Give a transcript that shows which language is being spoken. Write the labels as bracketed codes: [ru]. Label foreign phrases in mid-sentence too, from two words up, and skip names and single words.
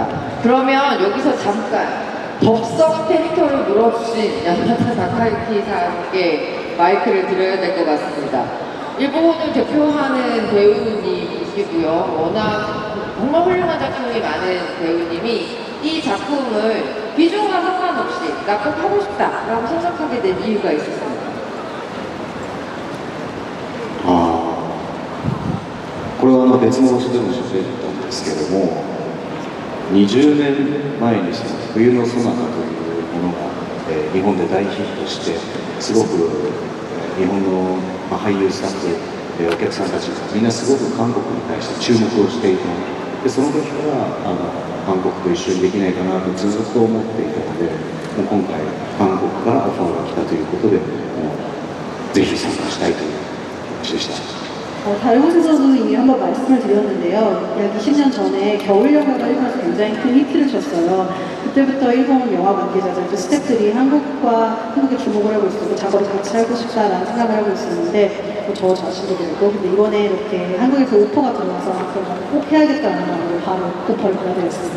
[ko] 그러면 여기서 잠깐 덥석 캐릭터를 물어주신 야마다 다카유키 상께 마이크를 드려야 될 것 같습니다. 일본을 대표하는 배우님이시고요. 워낙 정말 훌륭한 작품이 많은 배우님이 이 작품을 비중과 상관없이 나 꼭 하고 싶다라고 생각하게 된 이유가 있었습니다. [ja] これは別の場所でも取材だったんですけども20年前にその冬のソナタというものが、日本で大ヒットしてすごく、日本の、俳優スタッフ、お客さんたちがみんなすごく韓国に対して注目をしていたでその時から韓国と一緒にできないかなとずっと思っていたのでもう今回韓国からオファーが来たということでぜひ参加したいという話でした。 [ko] 다른 곳에서도 이미 한번 말씀을 드렸는데요. 약 20년 전에 겨울영화가 일본에서 굉장히 큰 히트를 쳤어요. 그때부터 일본 영화 관계자들, 스태프들이 한국에 주목을 하고 있었고 작업을 같이 하고 싶다라는 생각을 하고 있었는데 저 자신도 그렇고 근데 이번에 이렇게 한국에서 오퍼가 들어와서 그럼 꼭 해야겠다는 마음으로 바로 오퍼를 받아들였습니다.